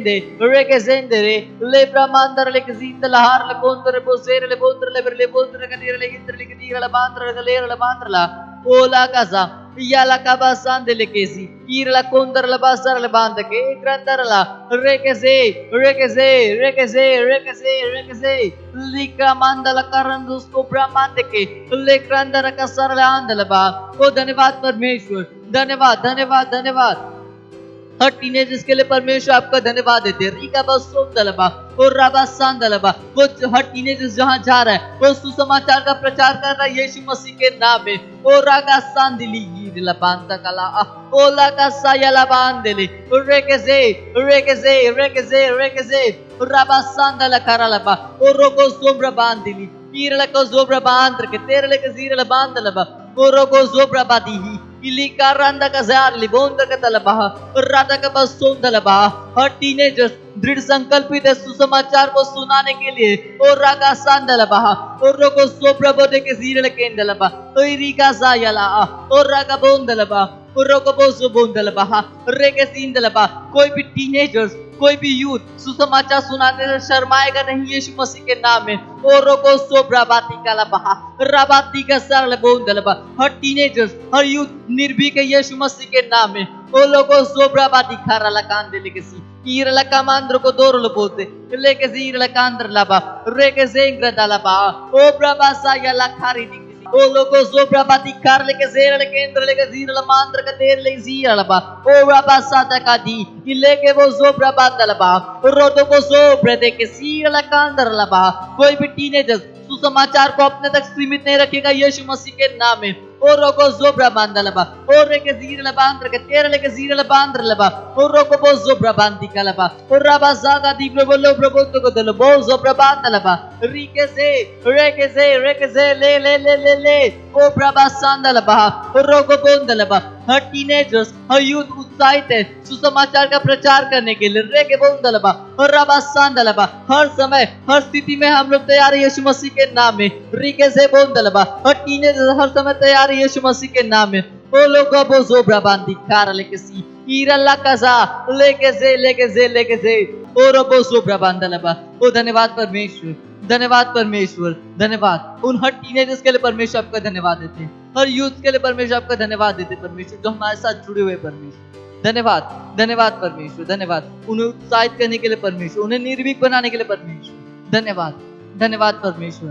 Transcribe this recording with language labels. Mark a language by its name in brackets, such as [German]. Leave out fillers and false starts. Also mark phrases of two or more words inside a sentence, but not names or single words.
[Hindi] जेंदे रे ले ब्रह्मांदर ले के जिंदला हार ले बोंदर बो सेरले बोंदर के तेरले इंद्रले के तीरला बांद्र के लेरला बांद्रला ओला का सा याला का बासांदे ले केसी ईरला कोंदर ला बासर ले बांध के ग्रंदरला रेके लिका मांदला करन दोस्तों ब्रह्मांड के ले ग्रंदर का सरल आंदल बा। ओ धन्यवाद परमेश्वर, धन्यवाद धन्यवाद धन्यवाद। हर टीनेजर्स के लिए परमेश्वर आपका धन्यवाद देते हैं। रीका बसोंदलबा और राबा सांदलबा, वो हर टीनेजर्स जहां जा रहा है वो सुसमाचार का प्रचार कर रहा है यीशु मसीह के नाम में। ओ रागा सांदिली ईरला बांता कला ओ लाका सायला बांदली रेके राबा सांदला करलबा ओ रोको सोब्रा बांदिली ईरला को जोब्रा बांद्र के तेरले के जीरला बांदलबा ओ रोको जोब्रा बादी इलिका रंदा का जार लिबोंदा का तलबा राधा का बस सोंदलबा। हर टीनेजर्स दृढ़ संकल्पित है सुसमाचार को सुनाने के लिए। और रागा सांदलबा और रोको सोब्रा बोदे के जीरल केंदलबा तो इरिका सायला और रागा बोंदलबा रोगोबोसो बोंदलबा रेगेसिंदलबा। कोई भी टीनेजर्स, कोई भी यूथ सुसमाचार सुनाने से शर्माएगा नहीं यीशु मसीह के नाम में। ओ रोगो सोब्राबाती कालाबा राबाती का सरल बोंदलबा। हर टीनेजर्स, हर यूथ निर्भीक है यीशु मसीह के नाम में। ओ लोगो सोब्राबाती खारा लकांदे लेकेसी ईरला कामांद्र को दोरल बोलते लेके ईरला कांद्र लाबा रेके जेंग्र दालाबा ओ ब्राबासा या लखारी दी ओ लोगो सोब्राबाती कार लेके जेरल केंद्र लेके जीरल मांद्र का देर ले जीरलबा ओ ब्राबासा तका दी लेके वो सोब्राबादलबा रोदो को सोब्रदे के सीरल कांद्र लबा। कोई भी टीनेजर्स सुसमाचार को अपने तक सीमित नहीं रखेगा यीशु मसीह के नाम में। ओ रोगो जोब्रा बांदलबा ओ रेके जीरल बांद्र के तेरे लेके जीरल बांद्र लबा ओ रोगो बो जोब्रा बांदी कलबा ओ रबा जागा दी प्रबलो प्रबोतो को दल बो जोब्रा बांदलबा रेके से ले ले ले ले ले ओ प्रभा सांदलबा ओ रोगो बोंदलबा। हर टीनेजर्स, हर यूथ उत्साहित है सुसमाचार का प्रचार करने के लिए रेके बोंदलबा और रबा सांदलबा। हर समय, हर स्थिति में हम लोग तैयार है यीशु मसीह के नाम में। रिके से बोंदलबा हर टीनेजर्स हर समय तैयार है यीशु मसीह के नाम में। ओ लोगो बो जोब्रा बांदी कार लेके सी ईरल्ला कसा लेके से ओ रोबो जोब्रा बांदलबा। ओ धन्यवाद परमेश्वर, धन्यवाद परमेश्वर, धन्यवाद। उन हर टीनेजर्स के लिए परमेश्वर आपका धन्यवाद देते हैं, हर यूथ के लिए परमेश्वर आपका धन्यवाद देते हैं परमेश्वर, जो हमारे साथ जुड़े हुए परमेश्वर। धन्यवाद, धन्यवाद परमेश्वर, धन्यवाद। उन्हें उत्साहित करने के लिए परमेश्वर, उन्हें निर्भीक बनाने के लिए परमेश्वर धन्यवाद, धन्यवाद परमेश्वर।